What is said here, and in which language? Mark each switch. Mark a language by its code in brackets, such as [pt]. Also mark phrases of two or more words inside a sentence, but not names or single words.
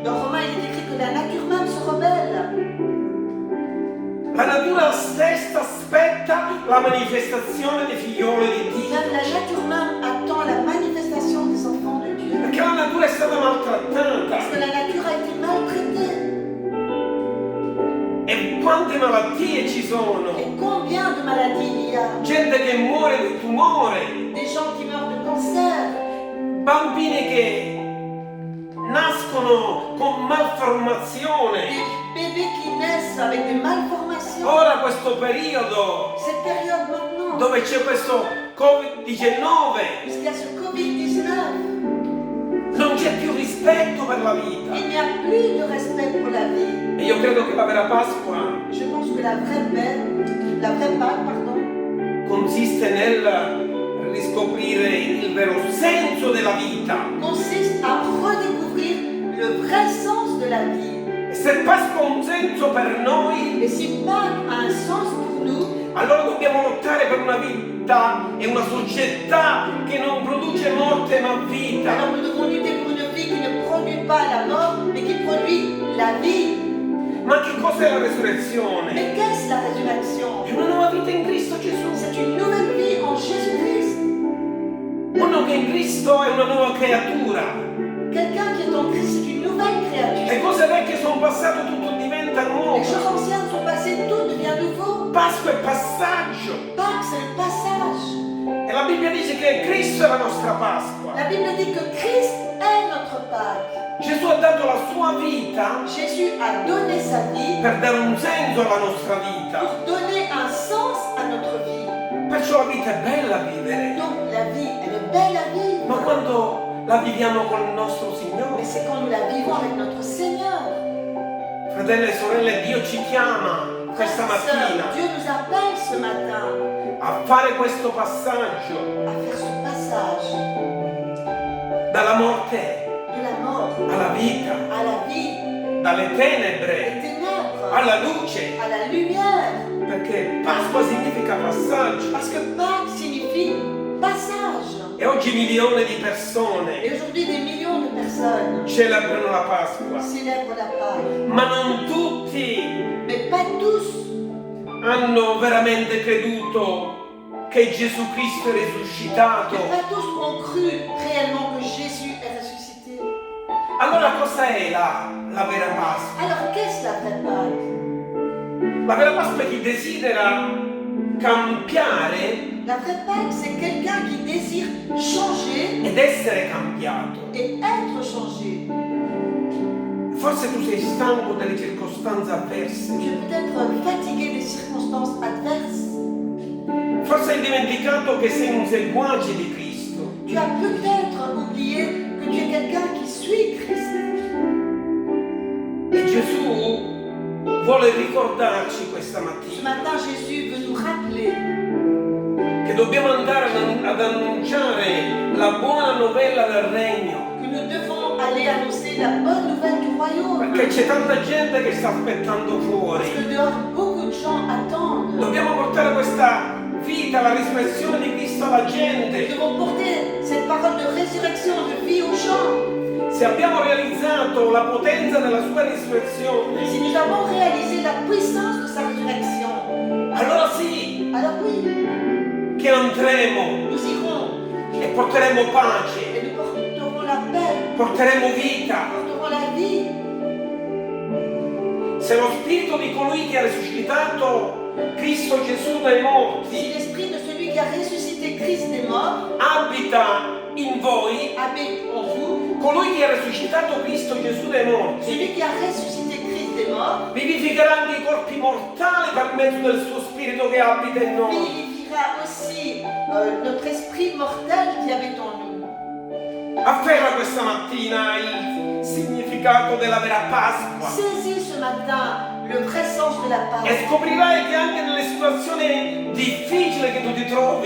[fr] Dans Romains, il est écrit que la nature même se rebelle. [it] La natura stessa aspetta la manifestazione dei figlioli di Dio. [fr] Même la nature même attend la manifestation des enfants de Dieu. [it] Perché la natura è stata maltrattata. [fr] Parce que la nature a été maltraitée. [it] E quante malattie ci sono. [fr] Et combien de maladies il y a? [it] Gente che muore di tumore. [fr] Des gens qui meurent de cancer, [it] Bambini che nascono con malformazione. [fr] des bébés qui naissent avec des malformations. [it] Ora questo periodo [fr] Cette période maintenant, [it] dove c'è questo Covid-19 [fr] puisqu'il y a ce Covid-19, [it] non c'è più rispetto per la vita. [fr] il n'y a plus de respect pour la vie. [it] E io credo che la vera Pasqua [fr] Je pense que la vraie Pâque, [it] consiste nel riscoprire il vero senso della vita. [fr] consiste à redécouvrir le vrai sens de la vie. [it] E se Pasqua ha un senso per noi, [fr] Et si Pâques a un sens pour nous, [it] allora dobbiamo lottare per una vita e una società che non produce morte ma vita. [fr] alors nous devons lutter pour une vie qui ne produit pas la mort, mais qui produit la vie. [it] Ma che cos'è la resurrezione? [fr] Mais qu'est-ce la résurrection? [it] È una nuova vita in Cristo Gesù. [fr] C'est une nouvelle vie en Jésus-Christ. [it] Uno che in Cristo è una nuova creatura. [fr] Quelqu'un qui est en Christ, c'est une nouvelle créature. [it] Le cose vecchie sono passate, tutto diventa [fr] Les [it] nuovo. [fr] choses anciennes sont passées, tout devient nouveau. [it] Pasqua è passaggio. [fr] Pâques, c'est le passage. [it] E la Bibbia dice che Cristo è la nostra Pasqua. [fr] La Bible dit que Christ est notre Pâques. [it] Gesù ha dato la sua vita [fr] Jésus a donné sa vie [it] per dare un senso alla nostra vita. [fr] pour donner un sens à notre vie. [it] Perciò la vita è bella vivere. [fr] Donc la vie, elle est belle à vivre. [it] Ma quando la viviamo con il nostro [fr] Mais [it] Signore, [fr] c'est quand nous la vivons avec notre Seigneur. [it] fratelli e sorelle, Dio ci chiama questa [fr] Frères et sœurs, [it] mattina [fr] Dieu nous appelle ce matin [it] a fare questo passaggio [fr] à faire ce passage [it] dalla morte [fr] de la mort [it] alla vita, [fr] à la vie, [it] dalle [fr] des [it] tenebre [fr] ténèbres [it] alla luce, [fr] à la lumière. [it] perché Pasqua significa passaggio. [fr] Parce que Pâques signifie passage. [it] E oggi milioni di [fr] Et [it] persone [fr] aujourd'hui, des millions de personnes [it] celebrano la Pasqua, [fr] célèbrent la Pâques. [it] ma non tutti [fr] Mais pas tous [it] hanno veramente creduto che Gesù Cristo è risuscitato. [fr] pas tous ont cru réellement que Jésus est ressuscité. [it] Allora cosa è la vera Pasqua? [fr] Alors qu'est-ce la vraie Pâques? [it] La vera Pasqua è chi desidera cambiare [fr] La vraie Pâques, c'est quelqu'un qui désire changer [it] ed essere cambiato. [fr] et être changé. [it] Forse tu sei stanco delle circostanze avverse. [fr] Tu es peut-être fatigué des circonstances adverses. [it] Forse hai dimenticato che sei un seguace di Cristo. [fr] Tu as peut-être oublié que tu es es quelqu'un qui suit Christ. [it] E Gesù vuole ricordarci questa [fr] Ce [it] mattina [fr] matin, Jésus veut nous rappeler [it] che dobbiamo andare ad annunciare la buona novella del regno. [fr] que nous devons aller annoncer la bonne nouvelle du royaume. [it] Perché c'è tanta gente che sta aspettando [fr] Parce [it] fuori. [fr] que dehors, beaucoup de gens attendent. [it] Dobbiamo portare questa vita, la risurrezione di Cristo alla [fr] Nous [it] gente. [fr] devons porter cette parole de résurrection, de vie aux gens. [it] Se abbiamo realizzato la potenza della sua risurrezione, [fr] Si nous avons réalisé la puissance de sa résurrection, [it] allora sì [fr] alors oui, [it] che andremo [fr] nous irons [it] e porteremo pace, [fr] et nous porterons la paix, [it] porteremo vita. [fr] nous porterons la vie. [it] Se lo spirito di colui che ha risuscitato Cristo Gesù dai [fr] Si [it] morti [fr] l'esprit de celui qui a ressuscité Christ des morts [it] abita in voi, [fr] habite en vous, [it] colui che ha risuscitato Cristo Gesù dai morti [fr] celui qui a ressuscité Christ des morts [it] vivificherà anche i corpi mortali per mezzo del suo spirito che abita in noi. [fr] vivifiera aussi notre esprit mortel qui habite en nous. [it] Afferra questa mattina il significato della vera Pasqua [fr] Saisis ce matin le vrai sens de la [it] e [fr] Pâque. [it] scoprirai che anche nelle situazioni difficili che tu ti trovi,